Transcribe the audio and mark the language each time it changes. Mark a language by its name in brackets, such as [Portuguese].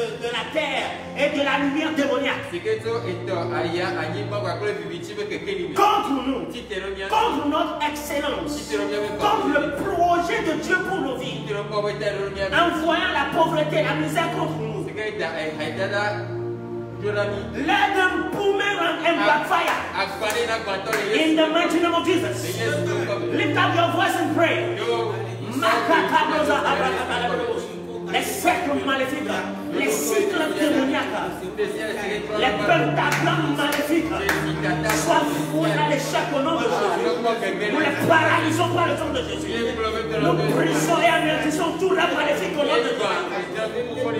[French] de la terre et de la lumière démoniaque contre nous, contre notre excellence, contre le projet de Dieu pour nos vies, envoyant la pauvreté, la misère contre nous. [English] Let them boomerang and backfire. In the mighty name of Jesus. Lift up your voice and pray. [French] Les cercles maléfiques, les cycles démoniaques, les pentagrammes maléfiques soient foués à l'échec au nom de Jésus. Nous les paralysons par le sang de Jésus. Nous brisons et anéantissons tout le maléfique au nom de Jésus.